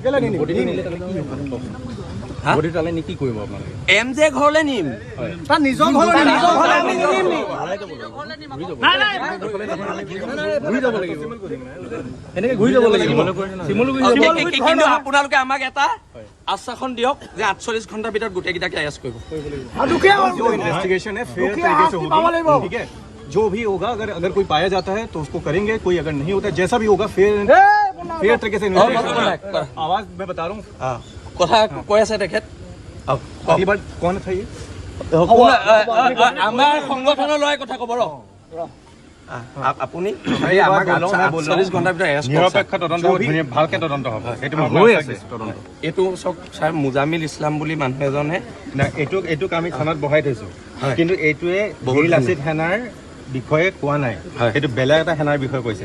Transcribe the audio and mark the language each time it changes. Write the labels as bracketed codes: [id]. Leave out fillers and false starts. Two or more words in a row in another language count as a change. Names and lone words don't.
[as] MJ ঘৰলৈ নিম। কিন্তু আপোনালোকে আমাক এটা আশ্বাসন দিয়ক যে 48 ঘণ্টাৰ ভিতৰত গোটেইকেইটাকে এৰেষ্ট কৰিব। [hi] जो भी होगा अगर कोई पाया जाता है तो उसको करेंगे, कोई अगर नहीं होता जैसा भी होगा फेयर तरीके से आवाज मैं बता रहा हूँ। [as] কথা কৈ আছে তেখেত। [hi] अगली बार कौन था ये? [as] আমাৰ সংগঠনৰ লয় কথা ক'ব ৰ। আপুনি 48 ঘণ্টাৰ ভিতৰত এৰেষ্ট নিৰপেক্ষ তদন্ত ভালকে তদন্ত হ'ব। এইটো চব ছাৰ মুজামিল ইছলাম বুলি মানুহ এজনে এইটোক আমি থানাত বহাই থৈছো, কিন্তু এইটোৱে বীৰ লাচিত সেনাৰ বিষয়ে কোৱা নাই, সেইটো বেলেগ এটা সেনাৰ বিষয়ে কৈছে।